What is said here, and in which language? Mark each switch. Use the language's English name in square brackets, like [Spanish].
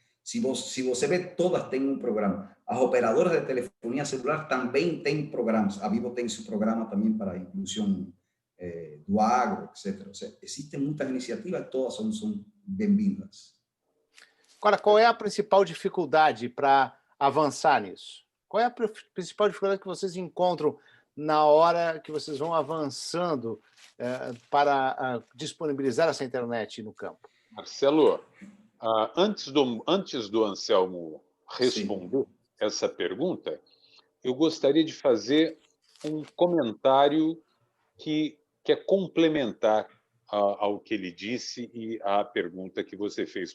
[Spanish] Si você ve, todas tienen un programa. Las operadoras de telefonía celular también tienen programas. A Vivo tiene su programa también para inclusión do agro, etc. O sea, existen muchas iniciativas, todas son bem-vindas. [Portuguese] Agora, qual é a principal dificuldade para avançar nisso? Qual é a principal dificuldade que vocês encontram na hora que vocês vão avançando para disponibilizar essa internet no campo? Marcelo, antes do Anselmo responder essa pergunta, eu gostaria de fazer um comentário que é complementar ao que ele disse e à pergunta que você fez.